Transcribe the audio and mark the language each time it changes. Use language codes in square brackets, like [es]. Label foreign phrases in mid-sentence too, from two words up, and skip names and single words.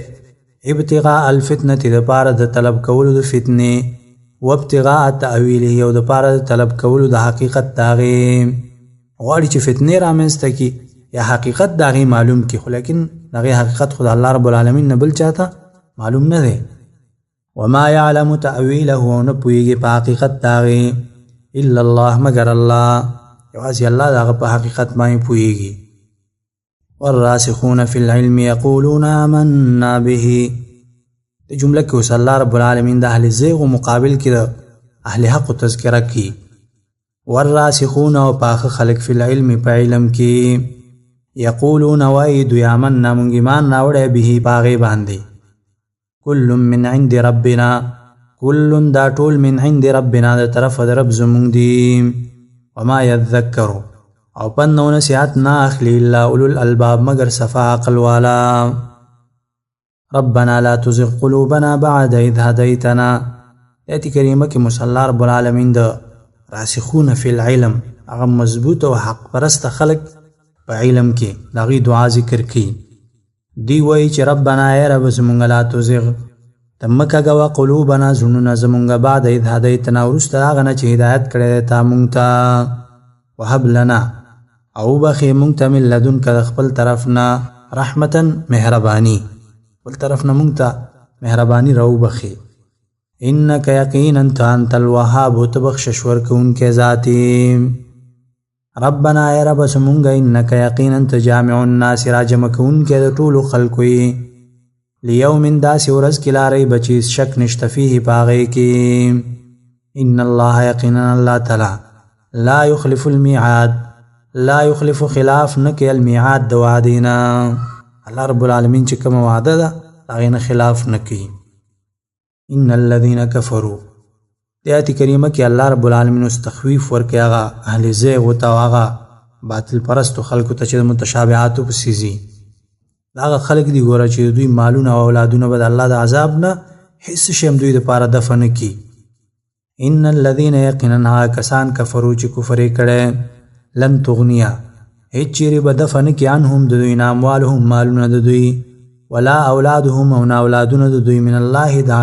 [ar] ابتغاء الفتنه [ps] دپاره د طلب کولو د فتنې [ar] و ابتغاء تأویله [ps] او دپاره د طلب کولو د حقیقت د هغې. غواړي چې فتنې رامنځته کړي یا حقیقت د هغې معلوم کړي، خو لیکن د هغې حقیقت خو د الله [ar] رب العالمین [ps] نه بل چاته معلوم نه دی. [ar] وما يعلم تأویله [ps] او نه پوهېږي په حقیقت د هغې [ar] الا الله [ps] مگر الله. یوازې الله د هغه په حقیقت باندې پوهېږي. [ar] والراسخون فی العلم یقولون آمنا به. [ps] د جمله کې اوس الله [ar] رب العالمین [ps] د اهل زیغ مقابل کې د اهل حق تذکره کوي. والراسخون او پاخه خلق [ar] فی العلم [ps] په علم کې یقولون وایي دوی آمنا مونږ ایمان راوړی به په هغې باندې. [ar] کل من عند ربنا [ps] کل دا ټول [ar] من عند ربنا [ps] د طرفه د رب زمونږ دي. [ar] وما یذکرو [ps] او پند و نصیحت نه اخلي [ar] الا اولو الالباب [ps] مگر صفا عقل والا. [ar] ربنا لا تزغ قلوبنا بعد اذ هديتنا. [ps] آیت کریمه کې مصلی [ar] رب العالمین [ps] د [ar] راسخون فی العلم [ps] هغه مضبوط او حق پرست خلق په علم کې د هغې دعا ذکر کوي. دی وایي چې ربنا ای رب زمونږ [ar] لا تزغ [ps] ته مه کږوه قلوبنا زړونه زمونږ [ar] بعد اذ هدیتنا [ps] وروسته هغه نه چې هدایت کړی دی تا مونږ ته. [ar] وهب لنا [ps] او بخې مونږ ته [ar] من لدنکه [ps] د خپل طرف نه رحمتا مهرباني، خپل طرف نه مونږ ته مهرباني راوبخې. [ar] انک یقینا انت الوهاب [ps] تبخشش ورکوونکی ذاتی ربنا ای رب سمونږ [ar] انک یقینا انت جامع الناس [ps] راجمع کوونکی د ټولو خلکو یې لیوم داسې ورځ کې [ar] لا ریب [ps] چې شک نشته فیه په هغې کې [ar] ان الله [ps] یقینا الله تعالی [ar] لا یخلف الميعاد لا یخلف [ps] خلاف نه کوي المیعاد د وعدې نه الله [ar] رب العالمین [ps] چې کومه وعده ده هغې نه خلاف نه کوي [ar] ان الذين [ps] كفروا د آیت کریمه کې الله [ar] رب العالمین [ps] اوس تخویف ورکوي هغه اهل زیغ ته او هغه باطل پرستو خلکو ته چې د متشابهاتو پسې ځي دا هغه خلک دي ګوره چې دوی مالونه او اولادونه به د الله د عذاب نه هېڅ شی هم دوی دپاره دفع نه کي [ar] ان الذین [ps] یقینا هغه کسان کفرو چې کفر یې کړی [ar] لن تغنیه [ps] هېڅ چیرې به دفع نه کي عنهم د دوی نه اموالهم مالونه د دوی [ar] ولا اولادهم [ps] او نه اولادونه د دوی [ar] من الله [ps] د